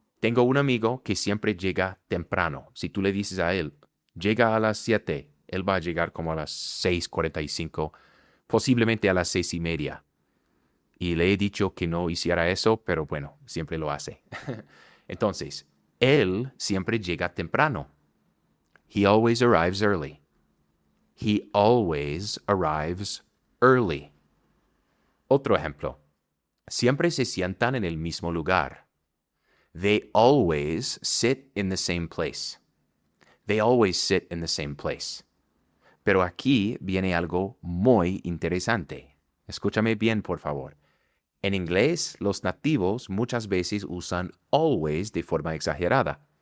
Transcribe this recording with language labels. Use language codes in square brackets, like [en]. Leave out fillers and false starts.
[es] Tengo un amigo que siempre llega temprano. Si tú le dices a él, llega a las 7, él va a llegar como a las 6:45, posiblemente a las 6:30. Y le he dicho que no hiciera eso, pero bueno, siempre lo hace. Entonces, él siempre llega temprano. [en] He always arrives early. He always arrives early. [es] Otro ejemplo. Siempre se sientan en el mismo lugar. [en] They always sit in the same place. They always sit in the same place. [es] Pero aquí viene algo muy interesante. Escúchame bien, por favor. En inglés, los nativos muchas veces usan always de forma exagerada.